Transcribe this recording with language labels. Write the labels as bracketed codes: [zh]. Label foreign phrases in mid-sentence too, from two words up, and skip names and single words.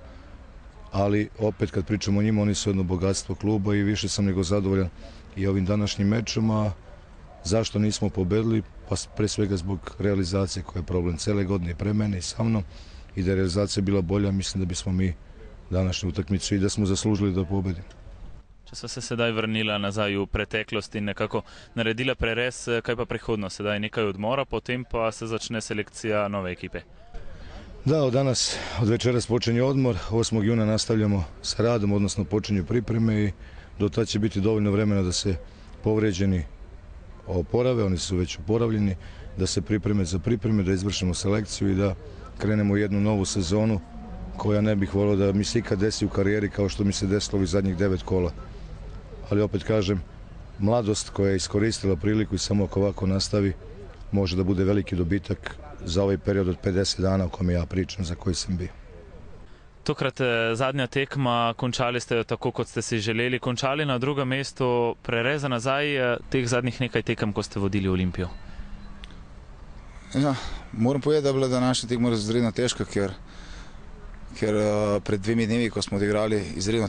[sr] Ali opet kad pričamo o njima, oni su jedno bogatstvo kluba i više sam nego zadovoljan i ovim današnjim mečom. A zašto nismo pobedili? Pa pre svega zbog realizacije koja je problem cele godine pre mene i sa mnom, i da je realizacija bila bolja, mislim da bismo mi današnju utakmicu i da smo zaslužili da pobedimo. [sl] Če so se sedaj vrnila nazaj v preteklost in nekako naredila prerez, kaj pa prihodno? Sedaj nekaj odmora, potem pa se začne selekcija nove ekipe. [sr] Da, od večeras počinje odmor, 8. juna nastavljamo sa radom, odnosno počinju pripreme i do tada će biti dovoljno vremena da se povređeni oporave, oni su već oporavljeni, da se pripreme za pripreme, da izvršimo selekciju i da krenemo u jednu novu sezonu koja ne bih volio da mi se ikad desi u karijeri kao što mi se desilo ovih zadnjih 9 kola. Ali opet kažem, mladost koja je iskoristila priliku i samo ako ovako nastavi, može da bude veliki dobitak za ovaj period od 50 dana o kome ja pričam, za koji sam bio. [sl] Tokrat zadnja tekma, končali ste jo tako, kot ste si želeli, končali na drugem mestu, prereza nazaj teh zadnjih nekaj tekem, ko ste vodili Olimpijo. Ja, moram povedati, da je bila današnja tekma izredno težka, ker pred 2 dnevi, ko smo odigrali izredno